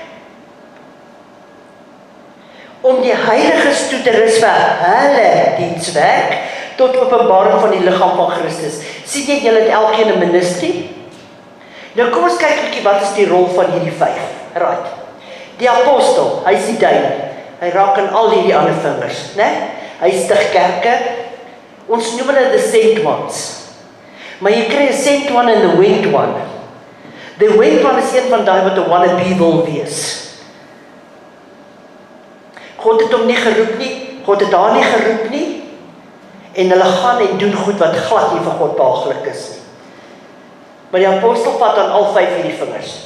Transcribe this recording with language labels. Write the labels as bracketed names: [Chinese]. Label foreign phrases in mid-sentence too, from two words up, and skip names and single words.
[Afrikaans] Om die heiliges toe te rus vir hulle dienswerk tot openbaring van die liggaam van Christus. Sien jy, julle het elkeen 'n ministerie? Nou kom ons kyk 'n bietjie wat is die rol van hierdie 5. [English] Right. [Afrikaans] Die apostel, hy is die duim. Hy raak aan al hierdie ander vingers, né? Hy stig kerke. Ons noem hulle [English] the sent ones. [Afrikaans] Maar jy kry 'n [English] sent one [Afrikaans] en 'n [English] went one. The went one [Afrikaans] is een van daai wat 'n wannabe wil wees. God het hom nie geroep nie, God het haar nie geroep nie, en hulle gaan en doen goed wat glad nie vir God behaaglik is nie. Maar die apostel vat aan al 5 hierdie vingers.